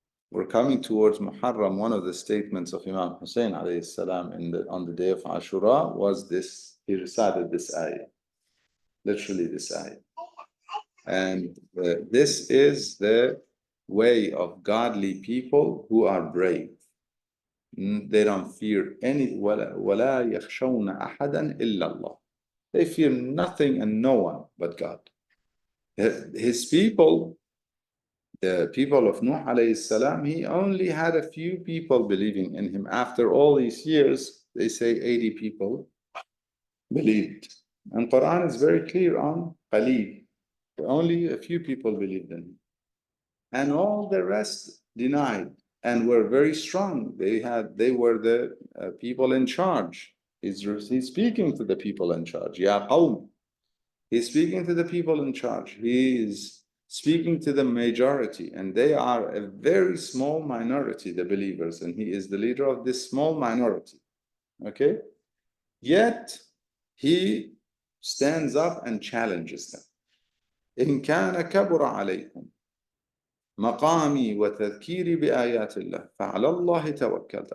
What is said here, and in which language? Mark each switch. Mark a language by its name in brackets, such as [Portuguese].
[English] We're coming towards Muharram. One of the statements of Imam Hussein alayhi salam on the day of Ashura was this. He recited this ayah, literally this ayah. And this is the way of godly people who are brave. They don't fear any [Arabic] وَلَا يَخْشَوْنَ أَحَدًا إِلَّا اللَّهِ. [English] They fear nothing and no one but God. His people, the people of Nuh alayhi salam, he only had a few people believing in him. After all these years, they say 80 people believed. And Quran is very clear on Khaliq. Only a few people believed in him. And all the rest denied and were very strong. They were the people in charge. He's speaking to the people in charge. Ya qawm, He's speaking to the people in charge. He is speaking to the majority, and they are a very small minority, the believers, and he is the leader of this small minority. Okay? Yet, he stands up and challenges them. [Arabic] إن كان كبر عليكم مقامي وتذكيري بآيات الله فعلى الله توكلت.